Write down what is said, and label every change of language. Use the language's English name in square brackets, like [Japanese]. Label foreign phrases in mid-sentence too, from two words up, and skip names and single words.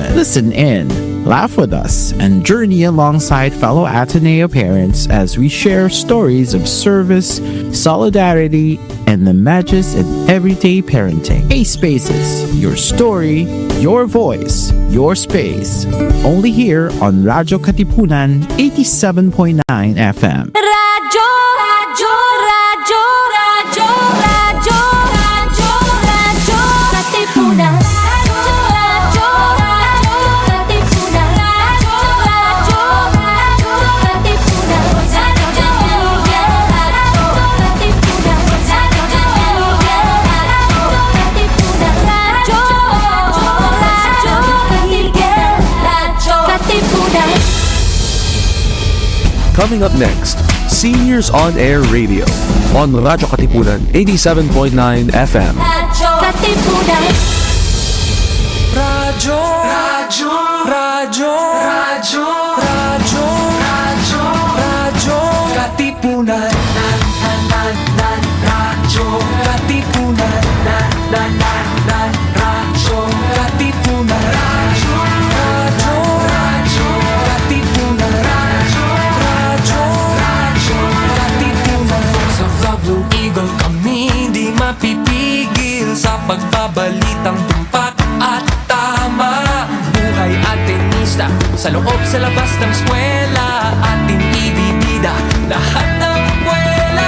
[English] Listen in, laugh with us, and journey alongside fellow Ateneo parents as we share stories of service, solidarity, and the magic in everyday parenting. ACE Spaces, your story, your voice, your space. Only here on Radyo Katipunan 87.9 FM. Radyo, Radyo, Radyo, Radyo, Radyo, Radyo, Radyo, Katipunan. Radyo, Radyo, Katipunan. Radyo, Radyo, Radyo, Katipunan. Radyo, Katipunan. Radyo, Katipunan. Coming up next, Seniors on Air Radio on Radyo Katipunan 87.9 FM. Radyo Katipunan. Radyo, Radyo, Radyo, Radyo, Radyo, Radyo, Radyo Katipunan. Radyo Katipunan. Radyo Katipunan. Radyo, Radyo, Radyo Katipunan. Radyo, Radyo Katipunan. [Filipino] Sa Blue Eagle kami di mapipigil sa pagbabalitang tumpak at tama. Buhay Atenista sa loob sa labas ng eskwela, ating ibibida lahat ng kwela.